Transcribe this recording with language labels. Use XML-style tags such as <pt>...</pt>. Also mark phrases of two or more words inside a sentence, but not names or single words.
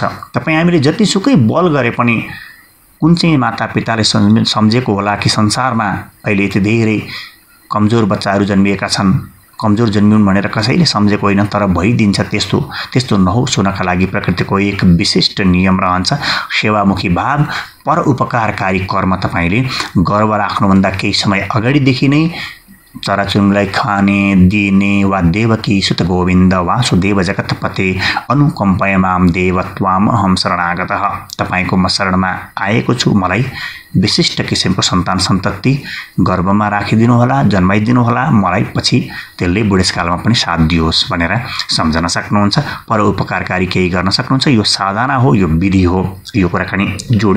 <ne>तपाईँ हामीले जतिसुकै बल गरे पनि कुन चाहिँ मातापिताले सम्झेको होला कि संसारमा अहिले यति धेरै कमजोर बच्चाहरू जन्मिएका छन्, कमजोर जन्मिउन् भनेर कसैले सम्झेको होइन, तर भइदिन्छ। त्यस्तो नहोस् हुनका लागि प्रकृतिको एक विशिष्ट नियम रहन्छ, सेवामुखी भाव, पर उपकारकारी कर्म। तपाईँले गर्व राख्नुभन्दा केही समय अगाडिदेखि नै चराचुरुङ्गीलाई खाने दिने वा</ne> <sa>देवकी सुत गोविन्द वासुदेव जगतपते अनुकम्पय माम देव त्वाम अहम शरणागतः।</sa> <ne>तपाईँको म शरणमा आएको छु, मलाई विशिष्ट किसिमको सन्तान सन्तति गर्भमा राखिदिनुहोला, जन्माइदिनुहोला, मलाई पछि त्यसले बुढेसकालमा पनि साथ दियोस् भनेर सम्झन सक्नुहुन्छ। पर उपकारकारी केही गर्न सक्नुहुन्छ। यो साधना हो, यो विधि हो। यो कुराकानी जोड्यौँ।</ne>